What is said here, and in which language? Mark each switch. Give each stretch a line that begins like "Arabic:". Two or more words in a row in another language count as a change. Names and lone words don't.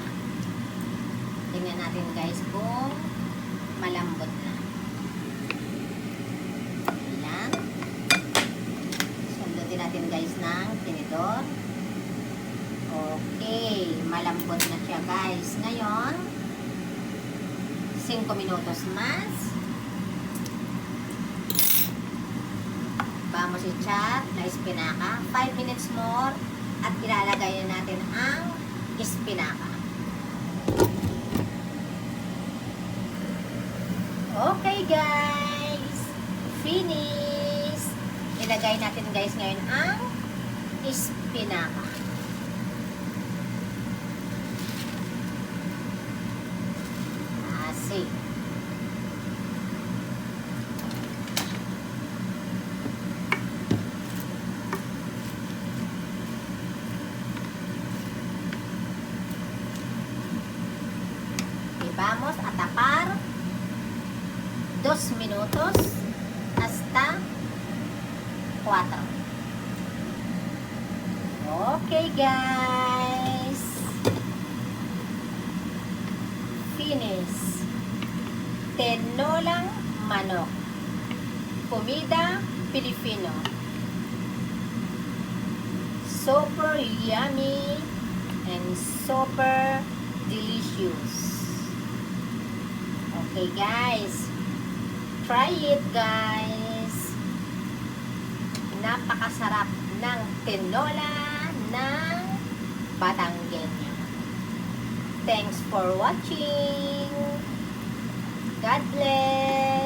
Filipino: Tingnan natin guys kung malambot na. Ayan. Sundutin natin guys ng tinidor. Okay, malambot na siya guys.
Spanish: Ngayon, 5 minutos mas. Vamos a echar la espinaca.
English: 5 minutes more.
Filipino: At ilalagay na natin ang espinaca.
English: Okay guys. Finish.
Filipino: Ilagay natin guys ngayon ang espinaca.
Spanish: Así. Y vamos a tapar 2 minutos hasta 4.
English: Okay guys. Finish.
Filipino: Tinolang manok.
Spanish: Comida Filipino.
English: Super yummy and super delicious. Okay guys. Try it guys.
Filipino: Napakasarap ng tinola ng Batangueña.
English: Thanks for watching. God bless.